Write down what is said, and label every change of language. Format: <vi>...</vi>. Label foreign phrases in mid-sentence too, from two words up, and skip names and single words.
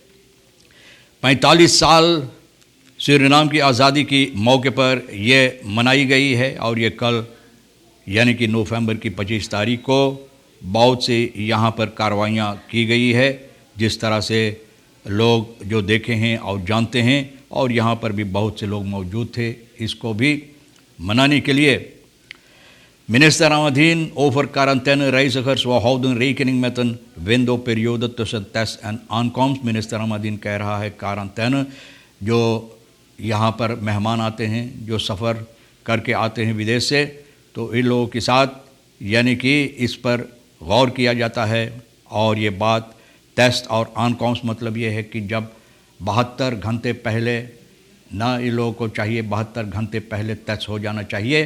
<hi>45 साल सूरीनाम की आज़ादी की मौके पर यह मनाई गई है और ये कल यानी कि नवंबर की 25 तारीख को बहुत से यहाँ पर कार्रवाइयाँ की गई है, जिस तरह से लोग जो देखे हैं और जानते हैं। और यहाँ पर भी बहुत से लोग मौजूद थे इसको भी मनाने के लिए।</hi> <nl>Ministeramadien over quarantainereizigers व houden rekening met een windowperiode tussen test en aankomst।</nl> <hi>Ministeramadien कह रहा है क्वारंटाइन जो यहाँ पर मेहमान आते हैं, जो सफ़र करके आते हैं विदेश से, तो इन लोगों के साथ यानी कि इस पर गौर किया जाता है। और ये बात टेस्ट और आनकॉम्स मतलब ये है कि जब 72 घंटे पहले ना इन लोगों को चाहिए, 72 घंटे पहले टेस्ट हो जाना चाहिए।</hi>